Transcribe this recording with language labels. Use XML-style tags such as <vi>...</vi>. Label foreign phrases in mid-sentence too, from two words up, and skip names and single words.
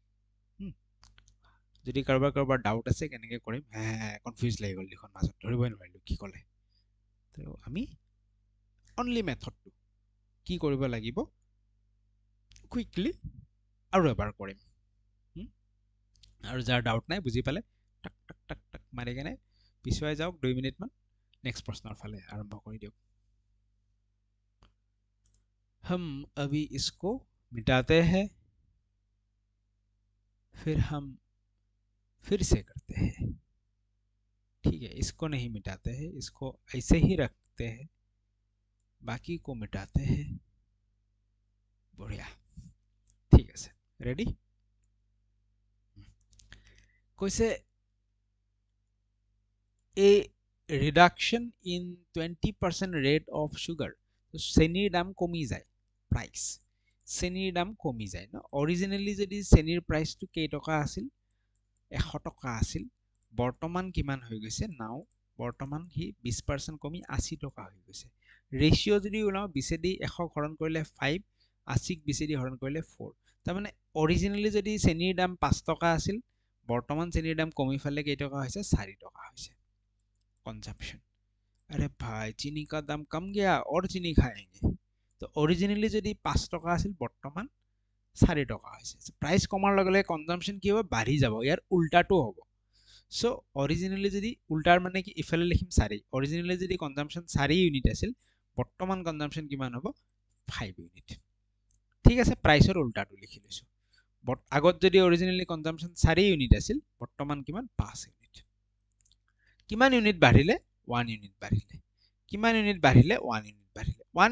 <as>যদি কাৰোবাৰ ডাউট আছে কেনেকে কৰিম কনফিউজ লাগি গ'ল লিখন মাজত ধৰিবই নোৱাৰিলো কি ক'লে তো আমি অনলি মেথডটো কি কৰিব লাগিব কুইকলি আৰু এবাৰ কৰিম আৰু যাৰ ডাউট নাই বুজি পালে টাক টাক টাক টাক মাৰি কেনে পিছুৱাই যাওক 2 মিনিট মান নেক্সট প্ৰশ্নৰ ফালে আৰম্ভ কৰি দিয়ক</as> <hi>हम अभी इसको मिटाते हैं फिर हम फिर से करते हैं ठीक है इसको नहीं मिटाते हैं इसको ऐसे ही रखते हैं बाकी को मिटाते हैं बढ़िया ठीक है रेडी কৈছে</hi> <en>a reduction in 20% rate of sugar</en> <as>চেনিৰ দাম কমি যায় প্ৰাইস চেনিৰ দাম কমি যায় ন অৰিজিনেলি যদি চেনিৰ প্ৰাইসটো কেই টকা আছিল 100 টকা আছিল বৰ্তমান কিমান হৈ গৈছে নাও বৰ্তমান হি 20% কমি 80 টকা হৈ গৈছে ৰেশিও যদি ওলাও 20 দি 100 হৰণ কৰিলে 5 80ক 20 দি হৰণ কৰিলে 4 তাৰমানে অৰিজিনেলি যদি চেনিৰ দাম 5 টকা আছিল বৰ্তমান চেনিৰ দাম কমি ফালে কেই টকা হৈছে 4 টকা হৈছে</as> <hi>कंजम्पशन अरे भाई चीनी का दाम कम गया और चीनी खाएंगे तो ओरिजिनली</hi> <as>যদি 5 টকা আছিল বৰ্তমান 4 টকা হৈছে প্ৰাইস কমাৰ লগে লগে কনজাম্পশন কি হ'ব বাঢ়ি যাব ইয়াৰ উল্টাটো হ'ব সো অৰিজিনলি যদি উল্টাৰ মানে কি ইফালে লিখিম 4 অৰিজিনলি যদি কনজাম্পশন 4 ইউনিট আছিল বৰ্তমান কনজাম্পশন কিমান হ'ব 5 ইউনিট ঠিক আছে প্ৰাইসৰ উল্টাটো লিখি লৈছো আগত যদি অৰিজিনলি কনজাম্পশন 4 ইউনিট আছিল বৰ্তমান কিমান 5 ইউনিট কিমান ইউনিট বাঢ়িলে 1 ইউনিট বাঢ়িলে কিমান ইউনিট বাঢ়িলে 1 ইউনিট বাঢ়িলে 1</as>